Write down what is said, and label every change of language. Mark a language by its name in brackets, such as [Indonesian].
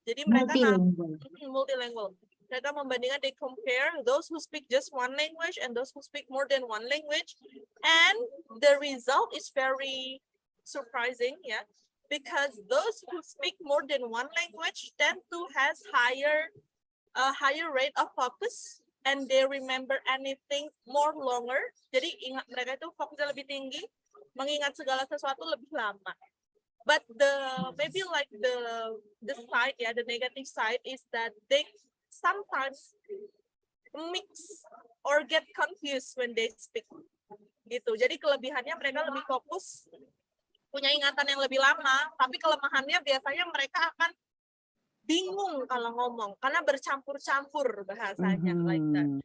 [Indonesian] Jadi mereka multilingual. Mereka membandingkan, [English] they compare those who speak just one language and those who speak more than 1 language, and the result is very surprising, yeah, because those who speak more than 1 language tend to has a higher rate of focus and they remember anything more longer. [Indonesian] Jadi mereka itu fokusnya lebih tinggi, mengingat segala sesuatu lebih lama. [English] But maybe like the side, yeah, the negative side is that they sometimes mix or get confused when they speak. [Indonesian] Gitu. Jadi kelebihannya mereka lebih fokus, punya ingatan yang lebih lama, tapi kelemahannya biasanya mereka akan bingung kalau ngomong karena bercampur-campur bahasanya, [English] like that.